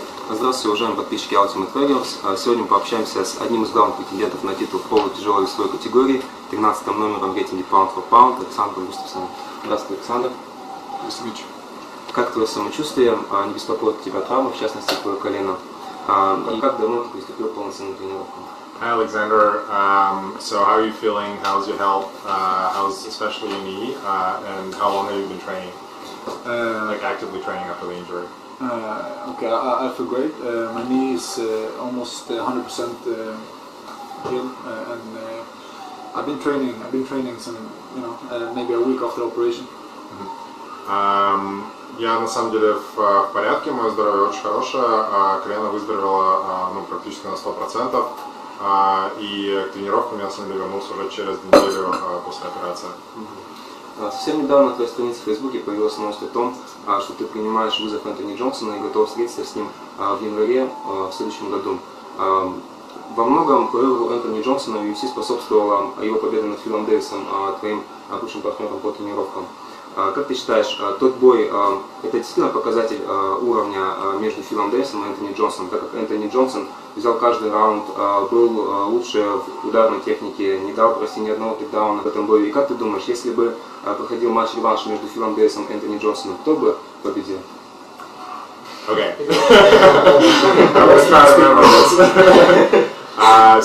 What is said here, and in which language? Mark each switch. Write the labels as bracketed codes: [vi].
[ru] Здравствуйте, уважаемые подписчики Ultimate Warriors. Сегодня мы пообщаемся с одним из главных претендентов на титул в полутяжелой весовой категории, 13-м номером в рейтинге Pound for Pound, Александром Густафссоном. Здравствуй, Александр. Здравствуйте. Как твое самочувствие? Не беспокоит тебя травма, в частности, твое колено? И как давно ты приступил к полноценным тренировкам? [en] Hi Alexander, so how are you feeling? How's your health? How's especially your knee? And how long have you been training? Like actively training after the injury? Okay, I feel great. My knee is almost 100% healed, and I've been training some, maybe a week after operation. [ru] Я на самом деле в порядке, мое здоровье очень хорошее, колено выздоровело практически на 100%, и к тренировкам я на самом деле вернулся уже через неделю после операции. Совсем недавно на твоей странице в Фейсбуке появилась новость о том, что ты принимаешь вызов Энтони Джонсона и готов встретиться с ним в январе в следующем году. Во многом карьеру Энтони Джонсона в UFC способствовала его победа над Филом Дэвисом, твоим бывшим партнером по тренировкам. Как ты считаешь, тот бой – это действительно показатель уровня между Филом Дэвисом и Энтони Джонсоном, так как Энтони Джонсон взял каждый раунд, был лучше в ударной технике, не дал почти ни одного тейкдауна в этом бою. И как ты думаешь, если бы проходил матч-реванш между Филом Дэвисом и Энтони Джонсоном, кто бы победил? [en] Okay. I was trying to remember this.